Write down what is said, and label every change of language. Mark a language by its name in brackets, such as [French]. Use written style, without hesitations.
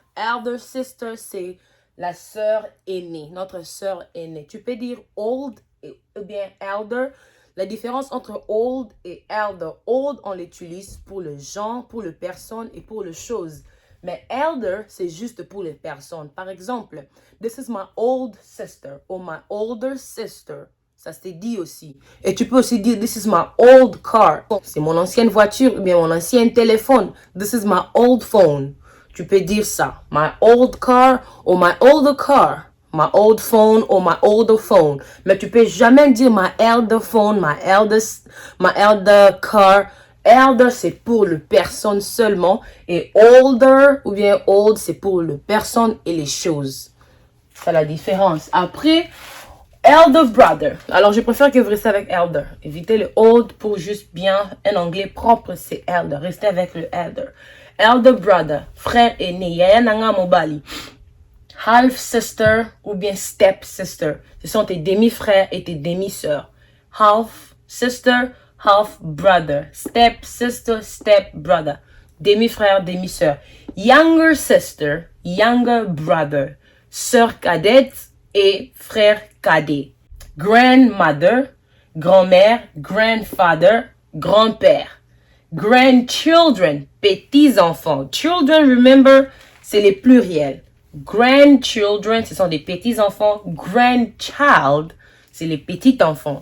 [English] Elder sister, [French] c'est la sœur aînée, notre sœur aînée. Tu peux dire old ou bien elder. La différence entre old et elder. Old, on l'utilise pour le genre, pour les personnes et pour les choses. Mais elder, c'est juste pour les personnes. Par exemple, [English] this is my old sister or my older sister. [French] Ça se dit aussi. Et tu peux aussi dire, [English] this is my old car. [French] C'est mon ancienne voiture ou bien mon ancien téléphone. [English] This is my old phone. [French] Tu peux dire ça. [English] My old car or my older car. My old phone or my older phone. [French] Mais tu peux jamais dire [English] my elder phone, my elder car. [French] Elder, c'est pour le personne seulement. Et older ou bien old, c'est pour le personne et les choses. C'est la différence. Après, [English] elder brother. [French] Alors, je préfère que vous restez avec elder. Évitez le old pour juste bien un anglais propre, c'est elder. Restez avec le elder. [English] Elder brother, [French] frère aîné. [Lingala] Yaya nanga mobali. [English] Half sister [French] ou bien [English] step sister. [French] Ce sont tes demi-frères et tes demi-sœurs. [English] Half sister, half brother. Step sister, step brother. [French] Demi-frère, demi-sœur. [English] Younger sister, younger brother. [French] Sœur cadette et frère cadet. Grandmother, grand-mère, grandfather, grand-père. Grandchildren, petits-enfants. [English] Children, remember, [French] c'est les pluriels. Grandchildren, ce sont des petits-enfants. Grandchild, c'est les petits-enfants.